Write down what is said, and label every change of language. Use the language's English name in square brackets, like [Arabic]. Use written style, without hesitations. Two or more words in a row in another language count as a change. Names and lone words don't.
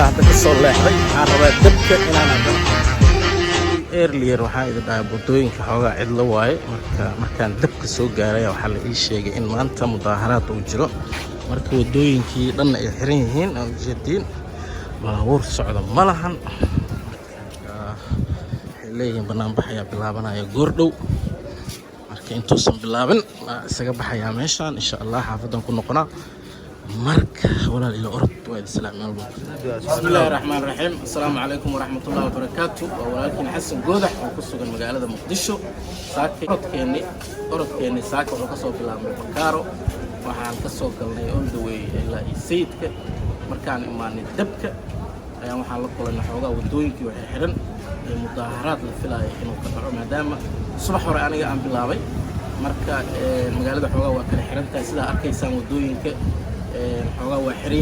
[Somali] hadda ka soo leexday waxaan rabaa dabka inaan adano earlier waxaan idin dhahay buddooyinka xoogaa cidlo waaye markaan dabka soo gaaraya waxaa la ii sheegay in maanta mudaaharaad uu jiro marka waddooyinkii dhanna ay xiran yihiin oo ujeediin baabuur socda ma lahan waxay leeyihiin banaanbax ayaa bilaabanaya goordhow marka intuusan bilaabin isaga baxayaa meeshaan [Arabic] إن شاء الله [Somali] xaafadan ku noqonaa marka walaal ila orod waa islaam maalmo [Arabic] بسم الله الرحمن الرحيم السلام عليكم ورحمة الله وبركاته [Somali] walaalkiin xasan goodax oo ku sugan magaalada muqdisho orodkeeni saaka wuxuu ka soo bilaabmay Bakaaro waxaan ka soo galnay [English] on the way [Somali] ilaa sayidka markaan imaanay dabka ayaan waxaan la kulanay xoogaa wadooyinkii waxay xiran mudaharaad la filayo inuu ka dhaco maadaama subax hore aniga aan bilaabay marka magaalada xoogaa waa kala xiran tahay sidaa arkaysaan wadooyinka xoogaa waa xiran